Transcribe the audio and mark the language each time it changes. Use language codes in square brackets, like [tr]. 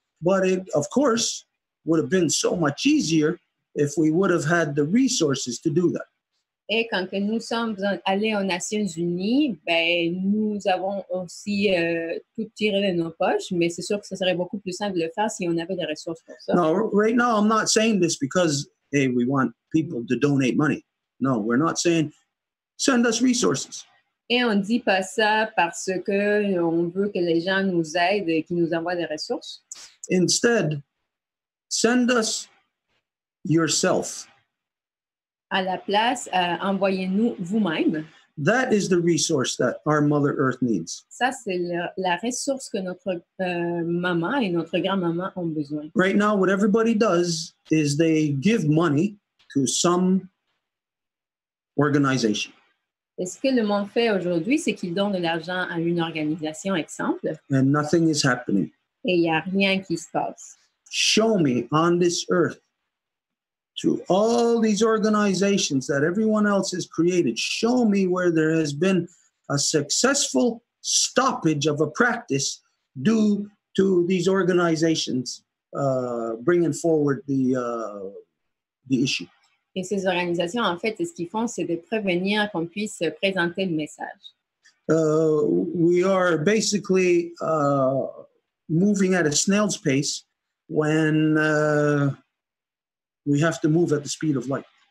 [en] But it, of course, would have been so much easier if we would have had the resources to do that. [fr] Et quand que nous sommes allés aux Nations Unies, ben, nous avons aussi tout tiré de nos poches, mais c'est sûr que ce serait beaucoup plus simple de le faire si on avait des ressources pour ça. [en] No, right now I'm not saying this because, hey, we want people to donate money. No, we're not saying send us resources. [fr] Et on ne dit pas ça parce qu'on veut que les gens nous aident et qu'ils nous envoient des ressources. [en] Instead, send us yourself. [fr] À la place, envoyez-nous vous-même. [en] That is the resource that our Mother Earth needs. [fr] Ça, c'est la ressource que notre maman et notre grand-maman ont besoin. [en] Right now, what everybody does is they give money to some organization. [fr] Et ce que le monde fait aujourd'hui, c'est qu'il donne de l'argent à une organisation, exemple. [en] And nothing is happening. [fr] Et il n'y a rien qui se passe. [en] Show me on this earth, through all these organizations that everyone else has created, show me where there has been a successful stoppage of a practice due to these organizations bringing forward the issue. [fr] Et ces organisations, en fait, ce qu'ils font, c'est de prévenir qu'on puisse présenter le message. [en] We are basically moving at a snail's pace when we have to move at the speed of light.